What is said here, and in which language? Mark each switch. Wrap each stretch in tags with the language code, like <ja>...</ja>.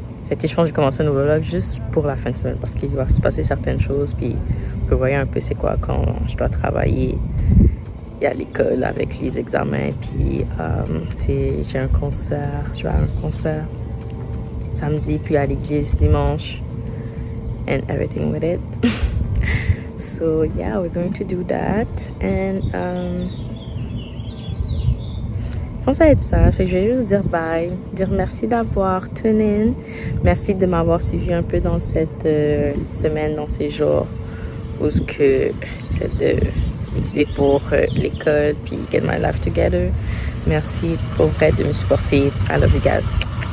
<fr>Et je pense que j'ai commencé un nouveau vlog juste pour la fin de semaine parce qu'il va se passer certaines choses. Puis vous pouvez voir un peu c'est quoi quand je dois travailler. Il y a l'école avec les examens. Puis j'ai un concert. Je vais à un concert samedi, puis à l'église dimanche.</fr> <en>And everything with it. So yeah, we're going to do that.</en> <fr>And je pense que ça va être ça. Fait que je vais juste dire bye, dire merci d'avoir</fr> <en>tune in.</en> <fr>Merci de m'avoir suivi un peu dans cette semaine, dans ces jours où ce que j'essaie d'utiliser pour l'école puis</fr> <en>get my life together.</en> <fr>Merci pour vrai de me supporter.</fr> <en>I love you guys.</en>